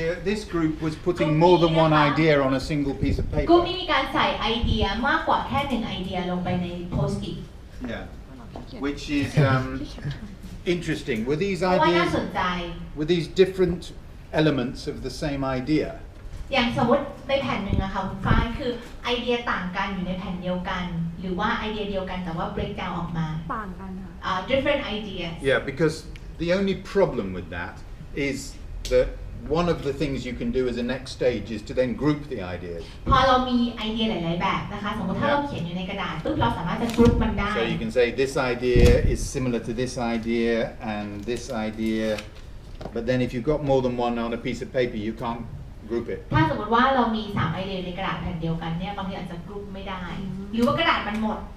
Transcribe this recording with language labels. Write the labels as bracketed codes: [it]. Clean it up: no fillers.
[en] This group was putting more than one idea on a single piece of [th] กลุ่ม [en] paper. [th] นี้มีการใส่ไอเดียมากกว่าแค่1ไอเดียลงไปในโพสต์อิท [en] Yeah. Which is interesting. Were these [th] เพราะว่าน่า [en] ideas, [th] สนใจ [en] were these different elements of the same idea? [th] อย่างสมมติในแผ่นหนึ่งอะค่ะคุณฝ้ายคือไอเดียต่างกันอยู่ในแผ่นเดียวกัน หรือว่าไอเดียเดียวกันแต่ว่า [en] break down [th] ออกมา ต่างกันค่ะ [en] different ideas Yeah, because the only problem with that is that one of the things you can do as a next stage is to then group the ideas. [th] พอเรามีไอเดียหลาย ๆ แบบนะคะ สมมติถ้าเราเขียนอยู่ในกระดาษปุ๊บเราสามารถจะกรุ๊ปมันได้ [en] So you can say this idea is similar to this idea and this idea, but then if you've got more than one on a piece of paper, you can't group it. [th] ถ้าสมมติว่าเรามี3ไอเดียในกระดาษแผ่นเดียวกันเนี่ยบางทีอาจจะกรุ๊ปไม่ได้ หรือว่ากระดาษมันหมด